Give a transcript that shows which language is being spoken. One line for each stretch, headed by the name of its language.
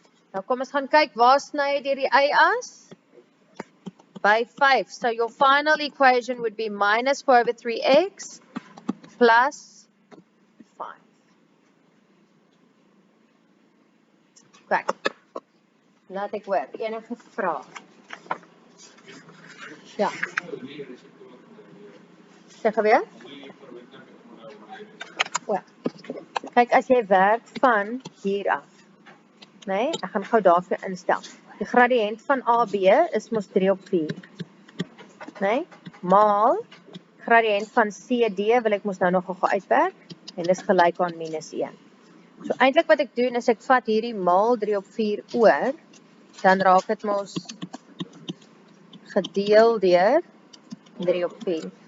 Afrikaans: Nou kom ons gaan kyk waar sny jy deur die y-as? By 5.
English: So your final equation would be minus 4 over 3x plus 5.
Afrikaans: Kijk. Laat ek hoor. Enige vraag? Ja. Zeg weer? Ja. Kijk, as jy werk van hier af. Nee, ek gaan gou daarvoor instel. Die gradiënt van AB is mos 3 op 4. Nee, maal gradiënt van CD wil ek mos nou nog gou uitwerk en dis gelyk aan minus 1. So eintlik wat ek doen is ek vat hierdie maal 3 op 4 oor, dan raak dit mos gedeel deur 3 op 4.